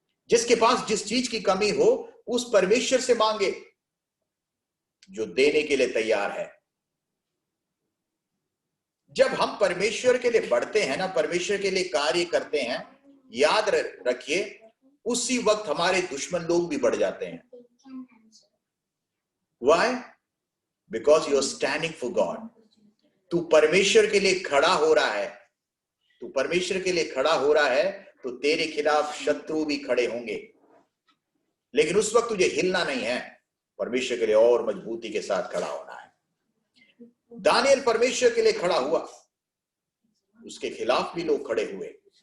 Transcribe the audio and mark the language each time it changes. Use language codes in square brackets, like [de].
[hi] जिसके पास जिस चीज की कमी हो उस परमेश्वर से मांगे जो देने के लिए तैयार है। जब हम परमेश्वर के लिए बढ़ते हैं ना, परमेश्वर के लिए कार्य करते हैं, याद रखिए उसी वक्त हमारे दुश्मन लोग भी बढ़ जाते हैं। [en] Why? Because you are standing for God. [hi] तू परमेश्वर के लिए खड़ा हो रहा है, तू परमेश्वर के लिए खड़ा हो रहा है, तो तेरे खिलाफ शत्रु भी खड़े होंगे, लेकिन उस वक्त तुझे हिलना नहीं है, परमेश्वर के लिए और मजबूती के साथ खड़ा होना है। दानियल परमेश्वर के लिए खड़ा हुआ, उसके खिलाफ भी लोग खड़े हुए।